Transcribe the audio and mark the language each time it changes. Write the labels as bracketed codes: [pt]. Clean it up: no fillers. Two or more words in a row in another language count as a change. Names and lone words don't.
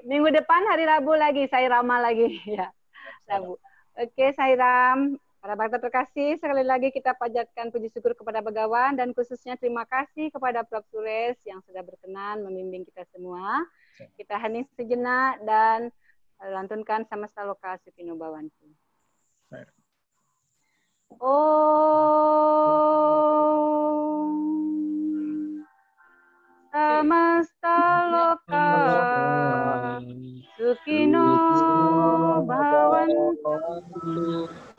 [id] Minggu depan hari Rabu lagi, Sairama lagi ya. Rabu. Oke, Sairam. Para Bakta terkasih, sekali lagi kita panjatkan puji syukur kepada Begawan, dan khususnya terima kasih kepada Prof. Suresh yang sudah berkenan membimbing kita semua. Kita hening sejenak dan lantunkan [sa] Samasta Loka Supino Bhawantu. Om Samasta Loka Supino Bhawantu.